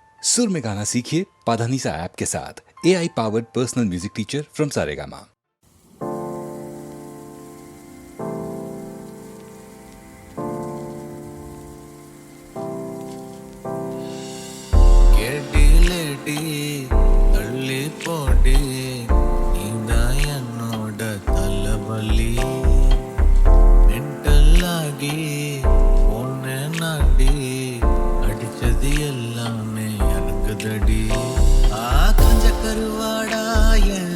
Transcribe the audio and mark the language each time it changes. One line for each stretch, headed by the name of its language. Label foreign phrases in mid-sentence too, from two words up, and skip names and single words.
Hindi: सुर में गाना सीखिए पाधानीसा ऐप के साथ।
English: AI powered personal music teacher from
Hindi: सारेगामा।
Tamil: தள்ளி போடி நீதான் என்னோட தலைவலி மென்டல்லாகி ஒன்னு நாடி அடிச்சது எல்லாமே எனக்கு தடி காஞ்ச கருவாடா என்